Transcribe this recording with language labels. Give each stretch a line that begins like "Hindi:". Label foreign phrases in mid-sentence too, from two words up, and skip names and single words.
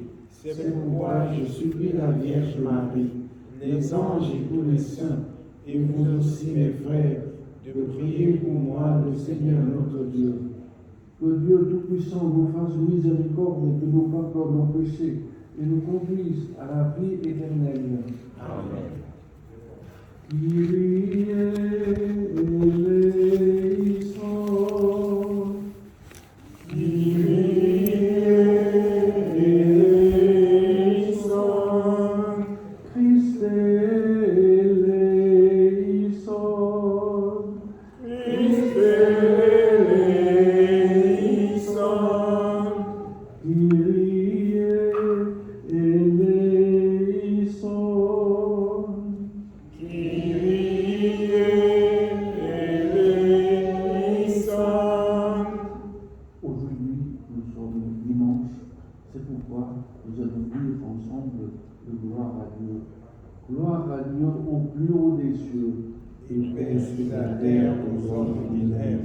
French: C'est pourquoi je supplie la Vierge Marie, les anges et tous les saints, et vous aussi mes frères, de prier pour moi le Seigneur notre Dieu. Que Dieu Tout-Puissant nous fasse miséricorde et que nous pardonne nos péchés et nous conduise à la vie éternelle. Amen.
Greek: Κύριε ἐλέησον, Κύριε ἐλέησον, Χριστὲ ἐλέησον, Χριστὲ ἐλέησον, Κύριε ἐλέησον.
French: Aujourd'hui, nous sommes dimanche, c'est pourquoi nous allons dire ensemble de gloire à Dieu. Gloire à Dieu au plus haut des cieux, et paix sur la terre aux hommes qu'il aime.